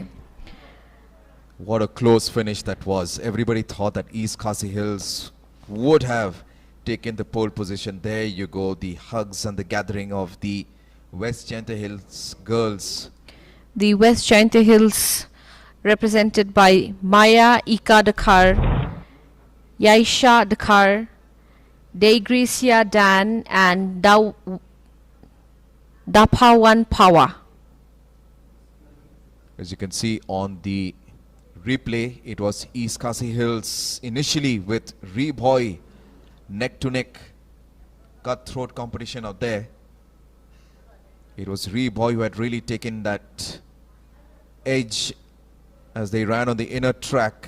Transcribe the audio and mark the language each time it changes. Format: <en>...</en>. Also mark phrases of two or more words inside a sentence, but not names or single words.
<en>What a close finish that was. Everybody thought that East Khasi Hills would have taken the pole position. There you go, the hugs and the gathering of the West Gentile Hills girls. The West Gentile Hills represented by Maya Ika Dakar, Yaisha Dakar, Degracia Dan and Dapawan Pawa. As you can see on the replay, it was East Khasi Hills initially with Reboy neck to neck cutthroat competition out there. It was Reboy who had really taken that edge as they ran on the inner track.</en>